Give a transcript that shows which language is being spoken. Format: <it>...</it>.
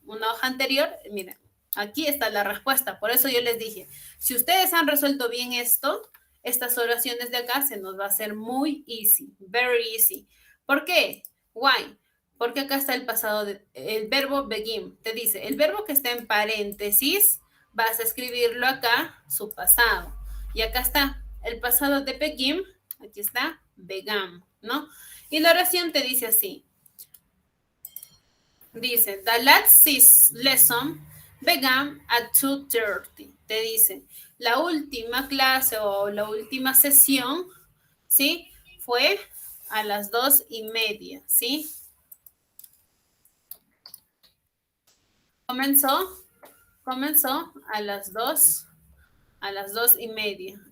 <es>Una hoja anterior, miren, aquí está la respuesta. Por eso yo les dije, si ustedes han resuelto bien esto, estas oraciones de acá se nos va a hacer muy easy,</es> <en>very easy.</en> <es>¿Por qué?</es> <en>Why?</en> <es>Porque acá está el pasado, el verbo begin. Te dice, el verbo que está en paréntesis, vas a escribirlo acá, su pasado. Y acá está, el pasado de begin, aquí está, began, ¿no? Y la oración te dice así. Dice,</es> <en>the last lesson began at 2:30.</en> <es>Te dice, la última clase o la última sesión, ¿sí? Fue a las 2:30, ¿sí? Comenzó a las 2:30.</es>